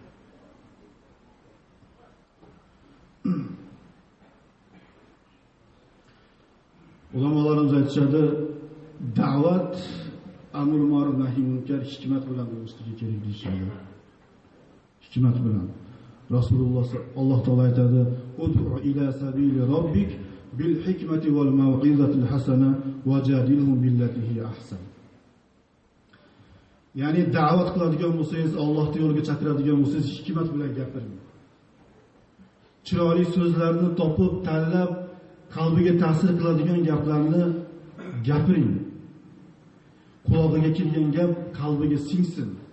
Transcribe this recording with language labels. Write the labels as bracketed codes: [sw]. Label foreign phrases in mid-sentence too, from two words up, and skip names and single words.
[uz] Ulamolarimiz aytishadi, da'vat [ar] أمر معروف نهي منكر [uz] hikmat bilan bo'lishligi kerak deyshadi. Hikmat bilan. Rasululloh Alloh taolo aytadi: [ar] "ادع إلى سبيل ربك بالحكمة والموعظة الحسنة وجادلهم بالتي هي أحسن." [uz] Ya'ni da'vat qiladigan bo'lsangiz, Allohning yo'liga chaqiradigan bo'lsangiz, hikmat bilan gapiring. Chiroyli so'zlarni topib, tanlab, qalbiga ta'sir qiladigan gaplarni gapiring. Quloqiga kirgan gap qalbiga singsin.